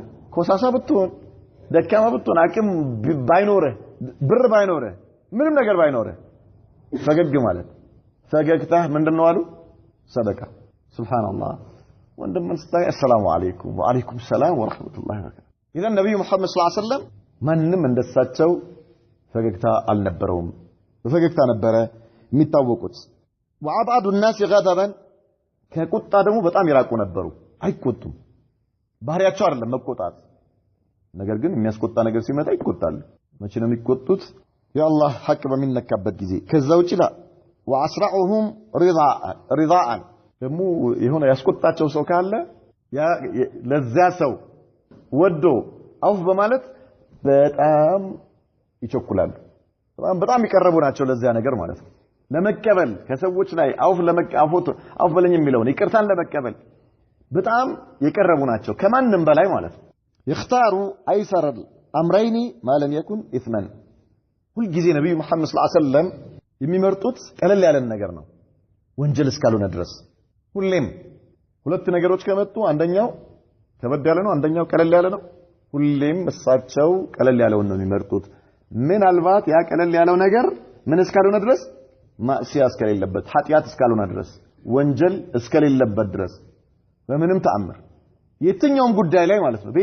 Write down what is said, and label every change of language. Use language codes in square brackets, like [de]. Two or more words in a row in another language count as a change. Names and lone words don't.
[am] ኮሳሳ ብትሆን ደካማ ብትሆን አቅም ባይኖርህ ብር ባይኖርህ ምንም ነገር ባይኖርህ ፈገግ ማለት ፈገግታ ምንድነው አሉ ሰደቃ ሱብሃንአላህ ወንድም ስታይ [ar] السلام عليكم وعليكم السلام ورحمة الله وبركاته [am] ኢዘን ነብዩ መሐመድ [ar] صلى الله عليه وسلم [am] ማንንም እንደሳቸው ፈገግታ አልነበረውም በፈገግታ ነበረ የሚታወቁት [ar] وابعد الناس غضبا [am] ከቁጣ ደግሞ በጣም ይራቁ ነበሩ አይቆጡም ባህሪያቸው አይደለም መቆጣት ነገር ግን የሚያስቆጣ ነገር ሲመጣ ይቆጣሉ መቼ ነው የሚቆጡት ያአላህ ሐቅ በሚነካበት ጊዜ ከዛ ውጪ [ar] لا واسرعهم [am] رضاء ደግሞ የሆነ ያስቆጣቸው ሰው ካለ ያ ለዛ ሰው ወዶ አውፍ በማለት በጣም ይቸኩላሉ በጣም ይቀርቡ ናቸው ለዛ ነገር ማለት ነው ለመቀበል ከሰዎች ላይ አውፍ በለኝ የሚለውን ይቅርታን ለመቀበል በጣም የቀረቡ ናቸው ከማንም በላይ ማለት ነው [ar] يختاروا ايسر الامرين ما لم يكن اثما [am] ሁሉ ጊዜ ነብዩ መሐመድ [ar] صلى الله عليه وسلم [am] የሚመርጡት ቀለል ያለ ነገር ነው ወንጀል እስካልሆነ ድረስ ሁሌም ሁለት ነገሮች ከመጡ አንደኛው ከበድ ያለ ነው አንደኛው ቀለል ያለ ነው ሁሌም እሳቸው ቀለል ያለውን ነው የሚመርጡት ምናልባት ያ ቀለል ያለው ነገር ምን እስካልሆነ ድረስ ማዕሲያ እስከሌለበት ኃጢያት እስካልሆነ ድረስ ወንጀል እስከሌለበት ድረስ በምንም ተአምር የትኛውም ጉዳይ ላይ ማለት ነው